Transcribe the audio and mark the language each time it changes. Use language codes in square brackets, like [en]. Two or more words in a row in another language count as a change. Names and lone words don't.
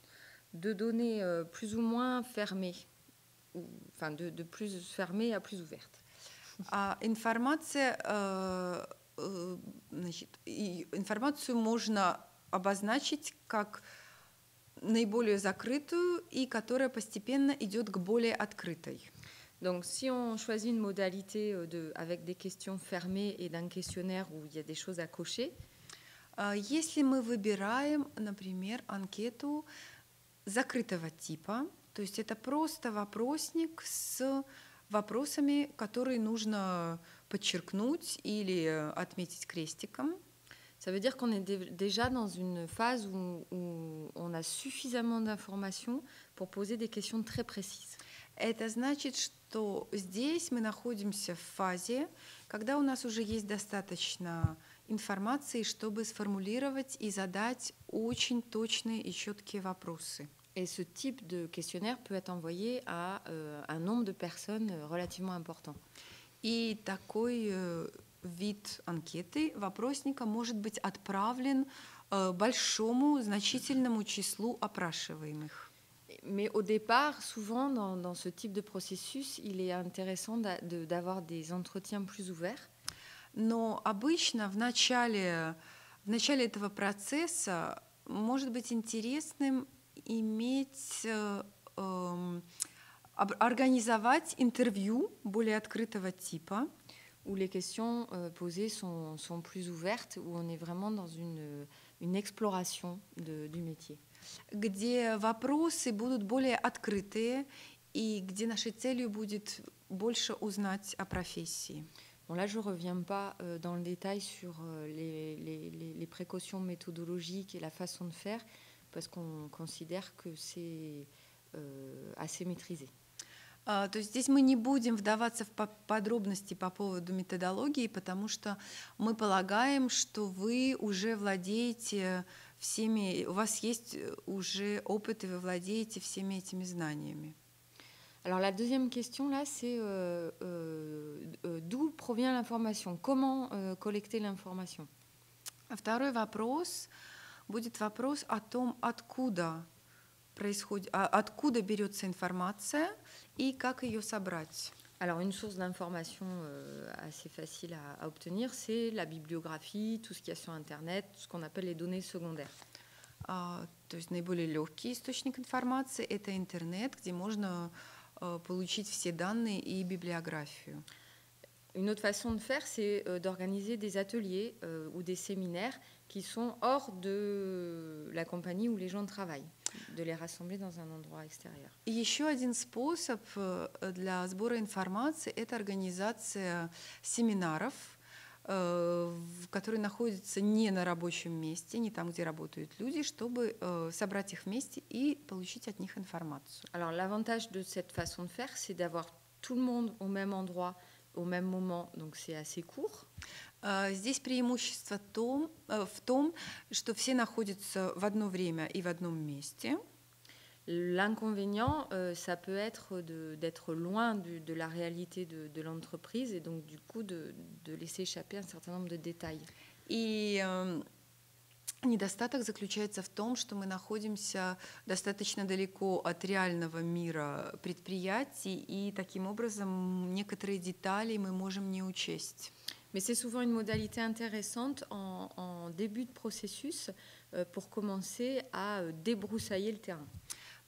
[fr] De données plus ou moins fermées, enfin de plus fermées à plus ouvertes. [ru] Информацию можно обозначить как наиболее закрытую и которая постепенно идет к более открытой. [fr] Donc, si on choisit une modalité avec des questions fermées et d'un questionnaire où il y a des choses à cocher, [ru] если мы выбираем, например, анкету закрытого типа, то есть это просто вопросник с вопросами, которые нужно подчеркнуть или отметить крестиком. [fr] Ça veut dire qu'on est déjà dans une phase où on a suffisamment d'informations pour poser des questions très précises. [ru] Это значит, что здесь мы находимся в фазе, когда у нас уже есть достаточно информации, чтобы сформулировать и задать очень точные и четкие вопросы. [fr] Et ce type de questionnaire peut être envoyé à un nombre de personnes relativement important. [ru] И такой вид анкеты, вопросника, может быть отправлен большому, значительному числу опрашиваемых. [fr] Mais au départ, souvent, dans ce type de processus, il est intéressant d'avoir des entretiens plus ouverts. [ru] Но обычно в начале этого процесса может быть интересным организовать интервью более открытого типа, [fr] où les questions posées sont plus ouvertes, où on est vraiment dans une exploration du métier. [ru] Где вопросы будут более открытые и где нашей целью будет больше узнать о профессии. [fr] Bon, là, je ne reviens pas dans le détail sur les précautions méthodologiques et la façon de faire, parce qu'on considère que c'est assez maîtrisé. [ru] То есть здесь мы не будем вдаваться в подробности по поводу методологии, потому что мы полагаем, что вы уже владеете всеми, у вас есть уже опыт, и вы владеете всеми этими знаниями. [fr] Alors la deuxième question, là, c'est d'où provient l'information? Comment collecter l'information? [ru] Второй вопрос будет вопрос о том, откуда берется информация и как ее собрать. [fr] Alors une source d'information assez facile à obtenir, c'est la bibliographie, tout ce qu'il y a sur Internet, ce qu'on appelle les données secondaires. [ru] То есть наиболее легкий источник информации – это интернет, где можно получить все данные и библиографию. [fr] Une autre façon de faire, c'est d'organiser des ateliers ou des séminaires qui sont hors de la compagnie où les gens travaillent, de les rassembler dans un endroit extérieur. [ru] И еще один способ для сбора информации – это организация семинаров, которые находятся не на рабочем месте, не там, где работают люди, чтобы собрать их вместе и получить от них информацию. [fr] Alors l'avantage de cette façon de faire, c'est d'avoir tout le monde au même endroit, au même moment, donc c'est assez court. [ru] Здесь преимущество в том, что все находятся в одно время и в одном месте. [fr] L'inconvénient, ça peut être d'être loin de la réalité de l'entreprise et donc du coup de laisser échapper un certain nombre de détails. [ru] И недостаток заключается в том, что мы находимся достаточно далеко от реального мира предприятий, и таким образом некоторые детали мы можем не учесть. [fr] Mais c'est souvent une modalité intéressante en début de processus pour commencer à débroussailler le terrain.